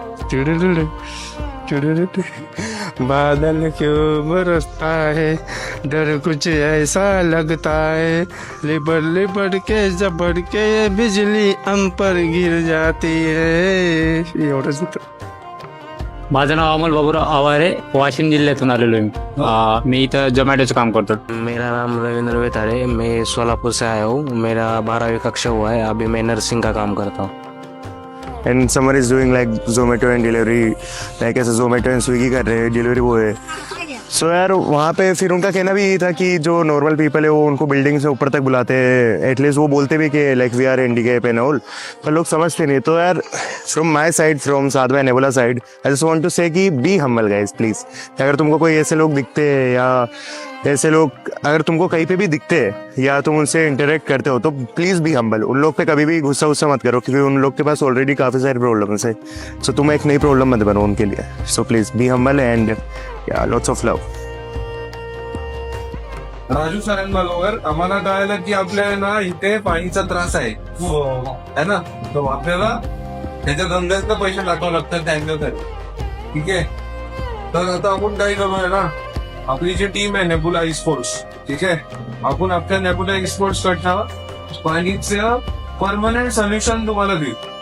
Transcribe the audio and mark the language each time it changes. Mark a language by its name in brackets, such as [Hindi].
[Hindi] चुड़ुड़ुड़ु, चुड़ुड़ुड़ु. बादल क्यों बरसता है, डर कुछ ऐसा लगता है, लिपट लिपट के झपट के बिजली हम पर गिर जाती है. [Marathi] एवढंच होतं. माझं नाव अमोल बाबूराव आवारे. वाशिम जिल्ह्यातून आलेलो आहे. मी इथं झोमॅटोचं काम करतो. [Hindi] मेरा नाम रविंद्र वेतारे. मैं सोलापुर से आया हूँ. मेरा 12वीं कक्षा हुआ है. अभी मैं नर्सिंग का काम करता हूँ. [English] And Samar is doing like Zomato and delivery. Like ऐसे Zomato and Swiggy [Hindi] कर रहे हैं, [English] Delivery boy. [Hindi] सो यार वहाँ पे फिर उनका कहना भी यही था कि जो नॉर्मल पीपल है वो उनको बिल्डिंग से ऊपर तक बुलाते हैं. एटलीस्ट वो बोलते भी कि [English] like we are handicap and all, [Hindi] पर लोग समझते नहीं. तो यार [English] From my side, from Sadh भाई Nebula side, I just want to say कि be humble guys please. [Hindi] अगर तुमको कोई ऐसे लोग दिखते हैं या ऐसे लोग अगर तुमको कहीं पे भी दिखते हैं या तुम उनसे इंटरेक्ट करते हो तो [English] Please be humble. [Hindi] उन लोग पे कभी भी गुस्सा मत करो क्योंकि उन लोग के पास ऑलरेडी काफी सारे प्रॉब्लम्स है. सो तुम एक नई प्रॉब्लम मत बनो उनके लिए. [English] So please be humble and yeah lots of love. [Marathi] राजू सरांबरोबर आम्हाला कळालं की आपल्याला ना इथे पाणीचा त्रास आहे [Hindi] है ना. [Marathi] तर आपल्याला त्याच्या धंद्यात पैसे टाकावं लागतात टँकरसाठी. ठीक आहे. तर आता आपण काय करूया ना, आपली जी टीम आहे नेबुला स्पोर्ट्स, ठीक आहे, आपण आपल्या नेबुला स्पोर्ट्स कडनं पाणीचं परमनंट सोल्युशन तुम्हाला देऊ.